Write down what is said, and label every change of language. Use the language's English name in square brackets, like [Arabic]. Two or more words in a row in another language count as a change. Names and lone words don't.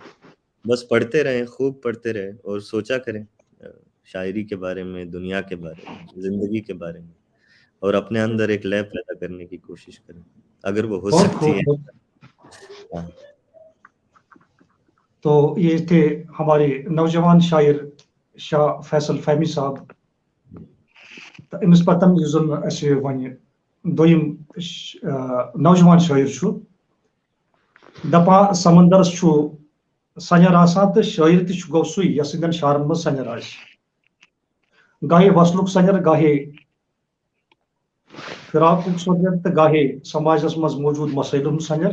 [Urdu] بس پڑھتے رہیں، خوب پڑھتے رہیں اور سوچا کریں شاعری کے بارے میں، دنیا کے بارے میں، زندگی کے بارے میں، اور اپنے اندر ایک لے پیدا کرنے کی کوشش کریں اگر وہ ہو سکتی ہے. تو یہ تھے ہمارے نوجوان شاعر شاہ فیصل فہمی صاحب. [Kashmiri] امس پتم یُس زن اسہِ وۄنۍ دوٚیِم نوجوان شٲعر چھُ دپان سمندرس چھُ سنیر آسان تہٕ شٲعر تہِ چھُ گوٚو سُے یس سٕنٛدٮ۪ن شعرن منٛز سنیر آسہِ. گاہے وصلُک سنیر، گاہے فراقُک سنیر تہٕ گاہے سماجس منٛز موجوٗد مسٲیلن ہُنٛد سنیر.